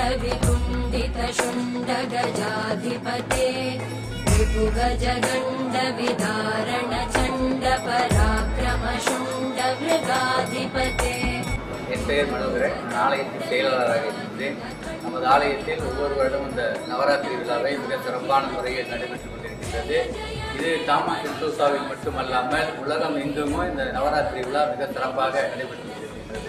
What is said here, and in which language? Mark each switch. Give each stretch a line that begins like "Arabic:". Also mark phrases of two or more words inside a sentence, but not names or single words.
Sanskrit: विकुण्डित शुण्ड गजाधिपते विपुगज गण्ड विदारण चण्ड पराक्रम शुण्ड मृगाधिपते.
Tamil: என் பெயர் மனோகரன். நான் ஆலயத்தின் செயலாளராக இருக்கின்றேன். நமது ஆலயத்தில் ஒவ்வொரு வருடம் இந்த நவராத்திரி விழாவை மிக சிறப்பான முறையில் நடைபெற்றுக் கொண்டிருக்கின்றது. இது தாமசித்தோசாவில் மட்டுமல்லாமல் உலகம் எங்குமோ இந்த நவராத்திரி விழா மிக சிறப்பாக நடைபெற்று கொண்டிருக்கின்றது.